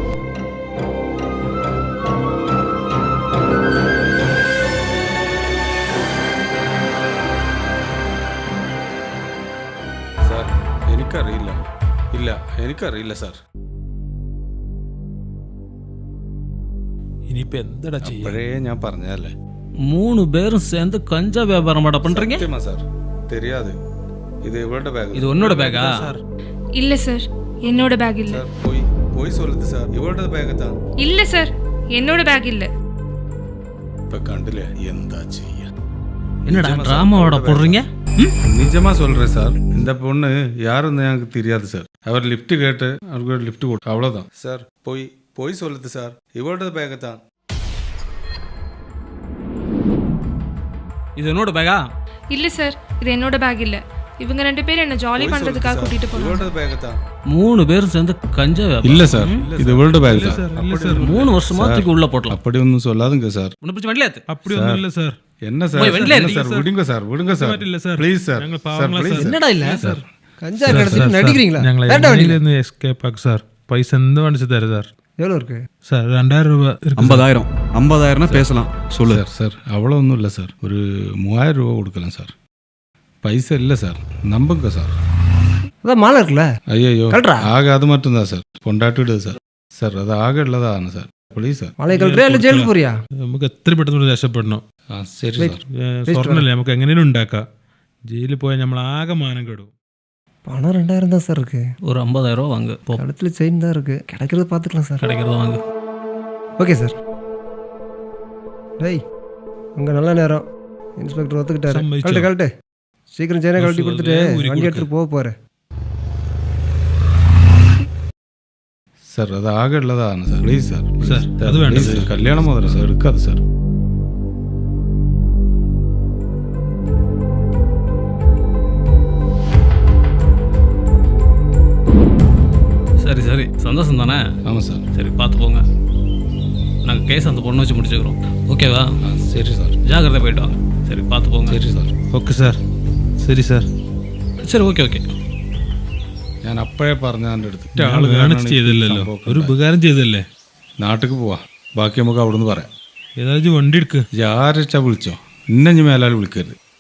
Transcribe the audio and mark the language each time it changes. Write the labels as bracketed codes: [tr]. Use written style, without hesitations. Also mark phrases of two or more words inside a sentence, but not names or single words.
[ml] സാർ എനിക്കറിയില്ല. ഇല്ല, എനിക്കറിയില്ല സാർ. ഇനിയിപ്പോ എന്താടാ ചെയ്യാ? അപ്പോഴേ ഞാൻ പറഞ്ഞതല്ലേ. [ta] 3 பேரும் சேர்ந்து கஞ்சா வியாபாரம் பண்றீங்க? [ml] സത്യമാ സാർ, [ta] தெரியாது. இது இவரோட பேக். இது உன்னோட பேக்கா? இல்ல சார், என்னோட பேக் இல்ல. சார் போய் சொல்லுது சார். இவரோட பேக் தான். இல்ல சார், என்னோட பேக் இல்ல. [ml] ഇപ്പ കണ്ടിലേ എന്താ ചെയ്യാ? [ta] என்னடா டிராமாவோட போடுறீங்க? நிஜமா சொல்றேன் சார். இந்த பொண்ணு யாருன்னு எனக்கு தெரியாது சார். அவர் லிஃப்ட் கேட்டு அவருக்கு லிஃப்ட் கொடுத்து அவ்வளவுதான் சார். போய் சொல்லுது சார். இவரோட பேக் தான். இது என்னோட பேக்கா? இல்ல சார், இது என்னோட பேக் இல்ல. இவங்க 2 பேரும் என்ன ஜாலி பண்றதுக்காக கூட்டிட்டு போறாங்க. இவரோட பேக் தான். 3 பேரும் சேர்ந்து கஞ்சா வியாபாரம். இல்ல சார், இது இவரோட பேக் தான். 3 வருஷமா தூக்கி உள்ள போடலாம். அப்படி ஒன்றும் சொல்லாதுங்க சார். உன்னை பிடிச்சி வண்டியில ஏத்து. அப்படி ஒன்றும் இல்லை சார். என்ன சார்? போய் வெளில என்ன ஏறு. சார்? விடுங்க சார், விடுங்க சார். இல்ல சார். ப்ளீஸ் சார். [ml] ഞങ്ങൾ [ta] சார் [ml] പാവങ്ങളാ [ta] ப்ளீஸ் [ml] സാർ. [ta] சார். என்னடா இல்ல கஞ்சா கடத்திட்டு நடிக்கிறீங்களா? [ml] ഞങ്ങൾ [ta] வேண்டாம் வண்டியில. [ml] എങ്ങനെയും എസ്കേപ്പ് ആക്കും സാർ. പൈസ എന്ത് വേണിച്ചു തരാം സാർ. [ta] எவ்வளோ இருக்கு? சார் 2000 ரூபாய் இருக்கு. 50,000 பேசலாம் சொல்லு. சார் சார் அவ்வளோ ஒன்றும் இல்லை சார். ஒரு 3000 ரூபா கொடுக்கலாம் சார். பைசா இல்லை சார், நம்புங்க சார். அதான் மாலை இருக்குல்ல. ஐயோ கழட்டுறா. ஆக அது மட்டும்தான் சார். [ml] കൊണ്ടാട്ടിടുക സാർ. സാർ അത് ആകെ ഉള്ളതാണ് സാർ. പ്ലീസ് സാർ. [ta] மாலை கழட்டுறியா இல்லை ஜெயிலுக்கு போறியா? [ml] നമുക്ക് എത്ര പെട്ടെന്ന് രക്ഷപ്പെടണം. ആ ശരി സാർ. സ്വർണ്ണല്ലേ, നമുക്ക് എങ്ങനെയും ഉണ്ടാക്കാം. ജയിലിൽ പോയാൽ നമ്മൾ ആകെ മാനം കെടും. [ta] பணம் 2000 தான் சார் இருக்கு. ஒரு 50,000 ரூபா வாங்கு. போ, கழுத்துல செயின் தான் இருக்கு. கிடைக்கிறது பார்த்துக்கலாம் சார். கிடைக்கிறத வாங்கு. ஓகே சார். டேய் அங்கே நல்ல நேரம். இன்ஸ்பெக்டர் ஒத்துக்கிட்டாரு. சம்மதிச்சோம். கழட்டு சீக்கிரம் செயினை கழட்டி கொடுத்துட்டு ஊறி வண்டி கொடுக்கு. எடுத்துட்டு போகிறேன். [ml] സാർ അത് ആകെ ഉള്ളതാണ് സാർ. പ്ലീസ് സാർ. സാർ, അത് വേണ്ട please സാർ. കല്യാണം മുതല സാർ, എടുക്കാതെ സാർ. [ta] சரி சரி, சந்தோஷம் தானே? ஆமாம் சார். சரி, பார்த்து போங்க. நாங்கள் கேஸ் அந்த பொண்ணை வச்சு முடிச்சுக்கிறோம். ஓகேவா? ஆ சரி சார். ஜாக்கிரதை போயிட்டு வாங்க. சரி, பார்த்து போங்க. [ml] ശരി സാർ. ഓക്കെ സാർ. ശരി സാർ. சரி, ഓക്കെ ഓക്കെ. ഞാൻ അപ്പോഴേ പറഞ്ഞ എൻ്റെ അടുത്ത് ആള് കാണിച്ച് ചെയ്തില്ലല്ലോ, ഒരു ഉപകാരം ചെയ്തല്ലേ. നാട്ടിലേക്ക് പോവാ. ബാക്കി നമുക്ക് അവിടെ നിന്ന് പറയാം. ഏതായാലും വണ്ടി എടുക്ക്. ആരച്ചാ വിളിച്ചോ, ഇന്നഞ്ഞ് മേലാൽ വിളിക്കരുത്.